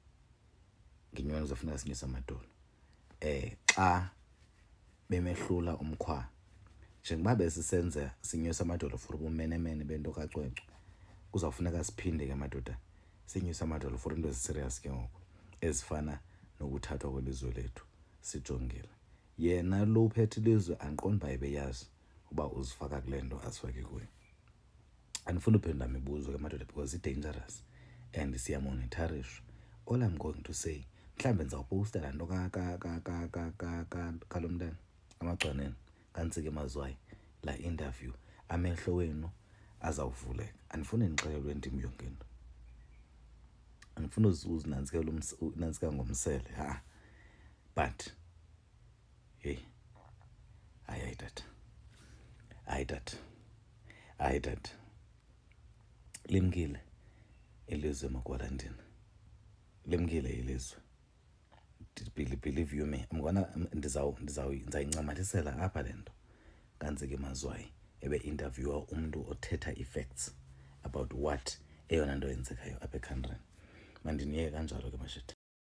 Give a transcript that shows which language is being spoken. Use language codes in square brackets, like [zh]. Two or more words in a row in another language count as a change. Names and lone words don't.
[xh] Xa bemehlula umkhwa njengoba besisenza sinyuse amadolo for ubumenemene bento kacwecwe, kuzawufuneka siphinde ke madoda sinyuse amadolo for into eziserious ke ngoku ezifana nokuthathwa kwelizwe lethu sijongile. Yena lo uphethe ilizwe andiqondi uba ebeyazi uba uzifaka kule nto azifake kuyo. Andifuna uphendula mibuzo ke madoda [en] because it's dangerous [xh] and siyamonitharishwa. [en] All I'm going to say, [xh] mhlambe ndizawuposta laa nto kalo mntana amagxaneni kantsike mazwayi laa interview, amehlo wenu azawuvuleka. Andifuni nixelelwe ndim yonke into, andifuna uzinantsika ngomsele [en] but hey, [xh] hayi tata, limkile ilizwe makwarantini, limkile ilizwe. [en] Believe you me, [xh] ndizayincamathisela apha le nto kantsike mazwayi ebe-interviewa umntu othetha [en] i-facts about what [xh] eyona nto yenzekayo apha ekhantrini. Mandiniyeke kanjalo ke mashita.